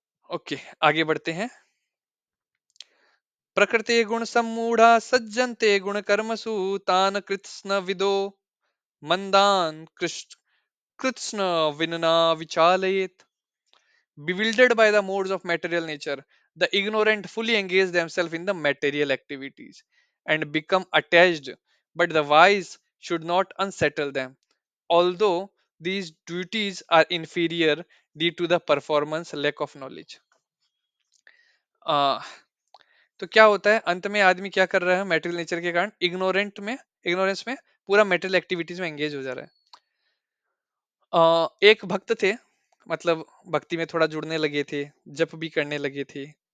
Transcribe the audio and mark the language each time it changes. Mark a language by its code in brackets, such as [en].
[hi] Okay, आगे बढ़ते हैं। [sa] प्रकृति गुण सम्मूढ़ा सज्जन्ते गुण कर्मसु, तान कृत्स्न विदो मंदान Krishna कृत्स्न विनना विचालयेत। [en] Bewildered by the modes of material nature, the ignorant fully engage themselves in the material activities and become attached, but the wise should not unsettle them, although these duties are inferior due to the performance lack of knowledge. [hi] आ, तो क्या होता है अंत में, आदमी क्या कर रहा है मेटेरियल नेचर के कारण, इग्नोरेंस में पूरा मेटेरियल एक्टिविटीज में एंगेज हो जा रहा है। एक भक्त थे, मतलब भक्ति में थोड़ा जुड़ने लगे थे, जप भी करने लगे थे।